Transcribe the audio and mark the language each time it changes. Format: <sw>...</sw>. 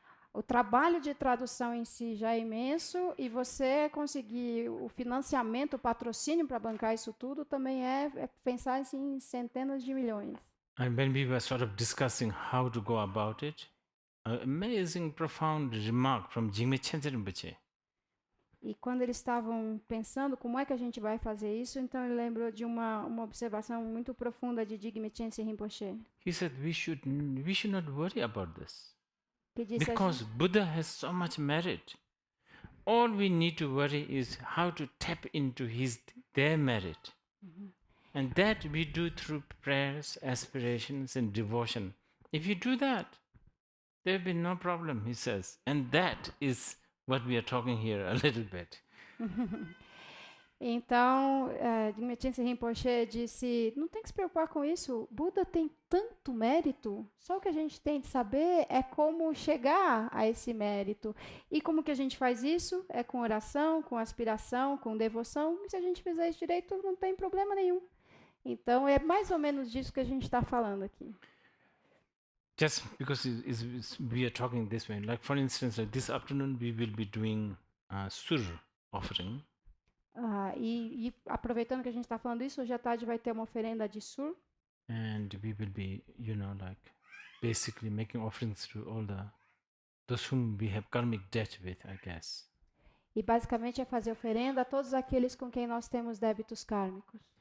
<pt>O trabalho de tradução em si já é imenso e você conseguir o financiamento, o patrocínio para bancar isso tudo também é pensar assim, em centenas de milhões.</pt> <en>And when we were sort of discussing how to go about it, an amazing, profound remark from Jigme Chenchen Rinpoche.</en> <pt>E quando eles estavam pensando como é que a gente vai fazer isso, então ele lembrou de uma observação muito profunda de Jigme Chenchen Rinpoche,</pt> <en>He said we should not worry about this</en> <pt>que disse</pt> <en>because Buddha has so much merit. All we need to worry is how to tap into their merit. And that we do through prayers, aspirations, and devotion. If you do that, there will be no problem, he says. And that is what we are talking here a little bit.</en> <pt>Então, Jigme Chenchen Rinpoche disse, não tem que se preocupar com isso, Buda tem tanto mérito, só o que a gente tem de saber é como chegar a esse mérito. E como que a gente faz isso? É com oração, com aspiração, com devoção, e se a gente fizer isso direito, não tem problema nenhum. Então, é mais ou menos disso que a gente está falando aqui.</pt> <en>Just because we are talking this way, like for instance, like this afternoon we will be doing sur offering.</en> <pt>E aproveitando que a gente está falando isso, hoje à tarde vai ter uma oferenda de sur.</pt> <en>And we will be, like basically making offerings to all those whom we have karmic debt with, I guess.</en> <pt>E basicamente é fazer oferenda a todos aqueles com quem nós temos débitos kármicos.</pt>